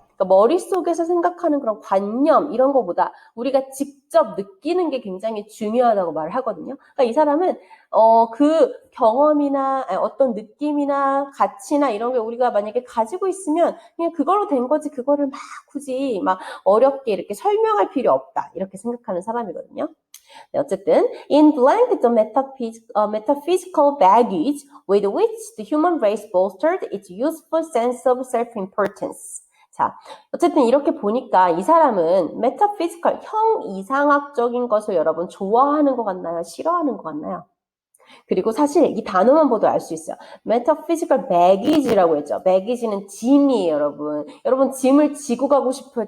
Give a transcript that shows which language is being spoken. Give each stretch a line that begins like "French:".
Korean: 그러니까 머릿속에서 생각하는 그런 관념 이런 거보다 우리가 직접 느끼는 게 굉장히 중요하다고 말을 하거든요. 그러니까 이 사람은 그 경험이나 어떤 느낌이나 가치나 이런 게 우리가 만약에 가지고 있으면 그냥 그걸로 된 거지 그거를 막 굳이 막 어렵게 이렇게 설명할 필요 없다 이렇게 생각하는 사람이거든요. 네, 어쨌든
English: in blank the metaphysical baggage with which the human race bolstered its youthful sense of self-importance.
Korean: 자, 어쨌든 이렇게 보니까 이 사람은 metaphysical, 형이상학적인 것을 여러분 좋아하는 것 같나요? 싫어하는 것 같나요? 그리고 사실 이 단어만 봐도 알 수 있어요. metaphysical baggage라고 했죠. baggage는 짐이에요, 여러분. 여러분 짐을 지고 가고 싶어요?